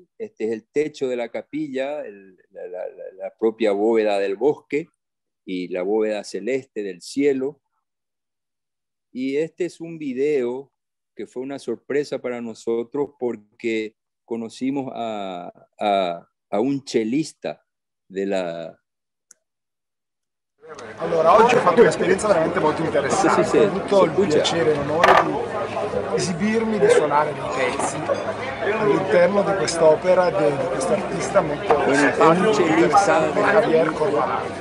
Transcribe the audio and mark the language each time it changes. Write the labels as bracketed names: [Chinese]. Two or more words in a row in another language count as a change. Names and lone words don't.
[Spanish] Este es el techo de la capilla, la propia bóveda del bosque y la bóveda celeste del cielo. Y este es un video que fue una sorpresa para nosotros porque conocimos a un cellista de la... [Italian] Allora, oggi ho fatto un'esperienza veramente molto interessante. Sì, Ho avuto il piacere e l'onore di esibirmi, di suonare dei pezzi all'interno di quest'opera di questo artista molto simpatico e interessante, Javier Corvalán.